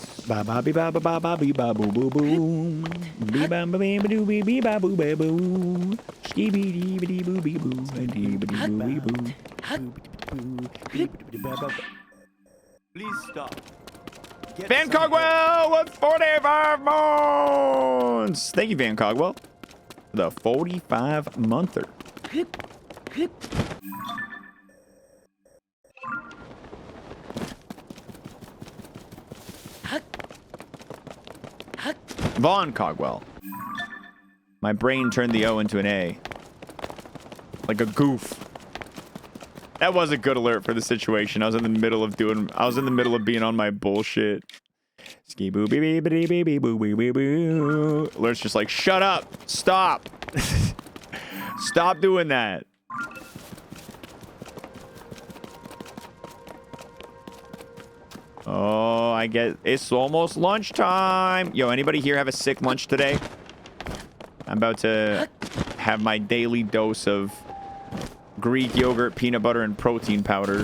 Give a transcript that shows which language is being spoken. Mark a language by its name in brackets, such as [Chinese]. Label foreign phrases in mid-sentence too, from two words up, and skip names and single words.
[English] Ba ba be ba ba ba ba be ba boo boo boo. Be ba ba be ba doo be ba boo ba boo. Ski be dee be dee boo be boo. Dee be dee boo be boo. Please stop. Van Cogwell with 45 months. Thank you, Van Cogwell. The 45-monther. Vaughn Cogwell. My brain turned the O into an A. Like a goof. That was a good alert for the situation. I was in the middle of being on my bullshit. Ski boo bee bee bee bee bee boo bee bee boo. Alert's just like, shut up. Stop. Stop doing that. Oh, I get it's almost lunchtime. Yo, anybody here have a sick lunch today? I'm about to have my daily dose of Greek yogurt, peanut butter, and protein powder.